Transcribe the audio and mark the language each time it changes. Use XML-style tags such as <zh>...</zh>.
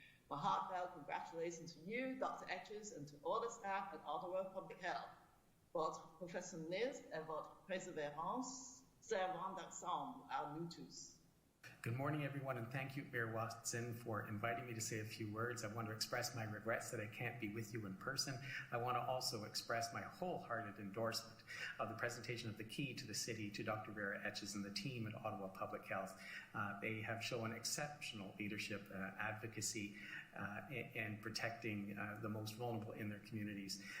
<en>My heartfelt congratulations to you, Dr. Etches, and to all the staff at Ottawa Public Health.</en> <fr>Votre professionnalisme et votre persévérance servent d'ensemble à nous tous.</fr> <en>Good morning, everyone, and thank you, Mayor Watson, for inviting me to say a few words. I want to express my regrets that I can't be with you in person. I want to also express my wholehearted endorsement of the presentation of the key to the city to Dr. Vera Etches and the team at Ottawa Public Health. They have shown exceptional leadership, advocacy, and protecting the most vulnerable in their communities.</en>